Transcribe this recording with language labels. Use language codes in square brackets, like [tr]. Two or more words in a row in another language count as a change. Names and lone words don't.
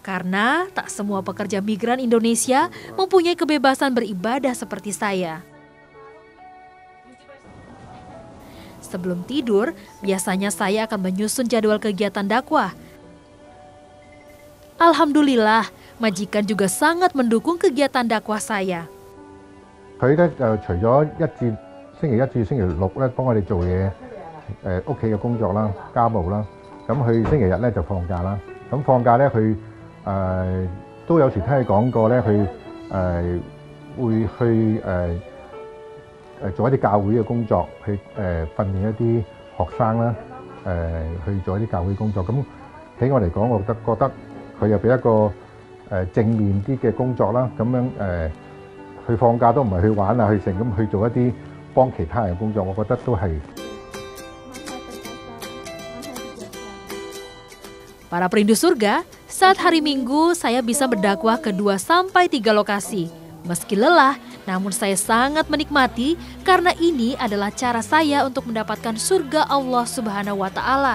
[id] Karena tak semua pekerja migran Indonesia mempunyai kebebasan beribadah seperti saya. Sebelum tidur, biasanya saya akan menyusun jadwal kegiatan dakwah. Alhamdulillah, majikan juga sangat mendukung kegiatan dakwah saya. [yue] 佢咧就除咗星期一至星期六咧幫我哋做嘢，屋企嘅工作啦、家務啦，咁佢星期日咧就放假啦。咁放假咧佢都有時聽佢講過咧，佢會去做一啲教會嘅工作，去訓練一啲學生啦，去做一啲教會工作。咁喺我嚟講，我覺得佢又俾一個正面啲嘅工作啦，咁樣去放假都唔係去玩啊，去成咁去做一啲幫其他人嘅工作，我覺得都係。 [id] Para perindu surga, saat hari Minggu saya bisa berdakwah ke 2-3 lokasi. Meski lelah, namun saya sangat menikmati karena ini adalah cara saya untuk mendapatkan surga Allah [ar] سبحانه وتعالى.